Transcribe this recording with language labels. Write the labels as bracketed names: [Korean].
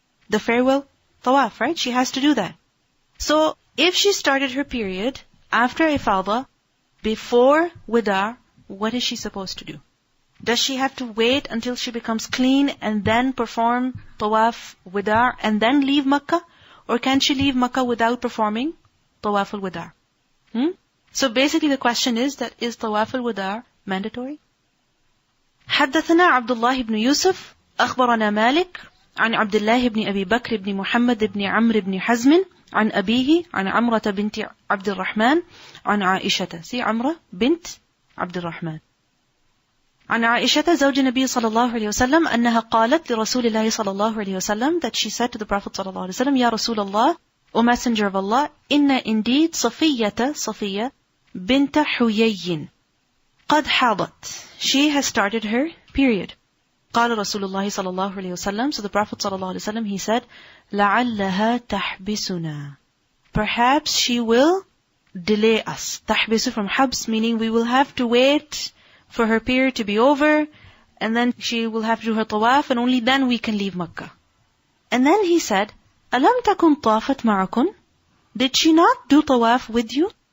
[English] The farewell tawaf, right? She has to do that. So, if she started her period after ifada, before wida', what is she supposed to do? Does she have to wait until she becomes clean and then perform tawaf wida' and then leave Makkah? Or can she leave Makkah without performing tawaf al-wida'? So basically the question is that is tawaf al-wida' mandatory? [Arabic] حدثنا عبد الله بن يوسف أخبرنا مالك عن عبد الله بن أبي بكر بن محمد بن عمرو بن حزم عن أبيه عن عمرة بنت عبد الرحمن عن عائشة. See عمرة بنت عبد الرحمن. عن عائشة زوج النبي صلى الله عليه وسلم أنها قالت لرسول الله صلى الله عليه وسلم, [English] that she said to the Prophet [Arabic] صلى الله عليه وسلم, يا رسول الله, [English] O Messenger of Allah, [Arabic] إن [English] indeed [Arabic] صفية بنت حيي قد حاضت. [English] She has started her period. [Arabic] قال رسول الله صلى الله عليه وسلم, [English] so the Prophet [Arabic] صلى الله عليه وسلم, [English] he said, [Arabic] لعلها تحبسنا. [English] Perhaps she will delay us. تحبس from حبس, meaning we will have to wait for her period to be over, and then she will have to do her tawaf, and only then we can leave Makkah. And then he said, [Arabic] ألم تكن طافت معكم? [English] Did she not do tawaf with you?